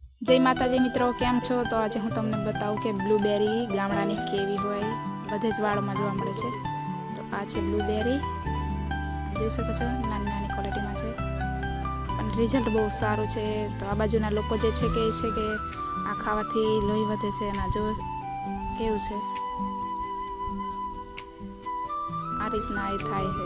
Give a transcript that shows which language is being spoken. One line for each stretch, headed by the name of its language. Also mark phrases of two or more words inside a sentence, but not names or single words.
Gujarati: જય માતાજી મિત્રો, કેમ છો? તો આજ હું તમને બતાવું કે બ્લૂબેરી ગામડાની કેવી હોય બધે જ વાળમાં જોવા મળે છે। તો આ છે બ્લૂબેરી, જોઈ શકો છો નાની નાની ક્વોલિટીમાં છે અને રિઝલ્ટ બહુ સારું છે। તો આ બાજુના લોકો જે છે કે આ ખાવાથી લોહી વધે છે અને જો કેવું છે આ રીતના એ થાય છે।